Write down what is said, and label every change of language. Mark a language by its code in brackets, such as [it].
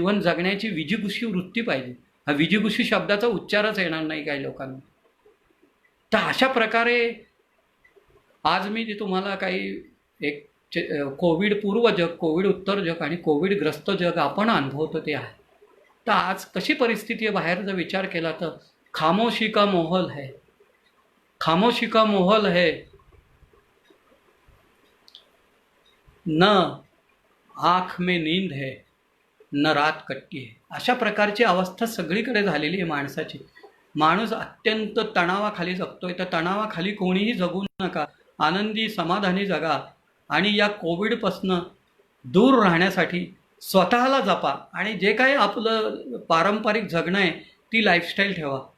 [mr] जीवन जगण्याची विजिगुषी वृत्ती पाहिजे. हा विजिगुषी शब्दाचा उच्चारच येणार नाही काही लोकांना. तर अशा प्रकारे आज मी जे तुम्हाला काही एक कोविड पूर्व जग, कोविड उत्तर जग आणि कोविडग्रस्त जग आपण अनुभवतो ते आहे. तर आज कशी परिस्थिती आहे बाहेर जर विचार केला तर [hi] खामोशी का माहौल है, खामोशी का माहौल है, न आँख में नींद है, न रात कटती है. [mr] अशा प्रकारची अवस्था सगळीकडे झालेली आहे माणसाची. माणूस अत्यंत तणावाखाली जगतोय. तर तणावाखाली कोणीही जगू नका, आनंदी समाधानी जगा. आणि या कोविडपासनं दूर राहण्यासाठी स्वतःला जपा आणि जे काही आपलं पारंपरिक जगणं आहे ती लाईफस्टाईल ठेवा.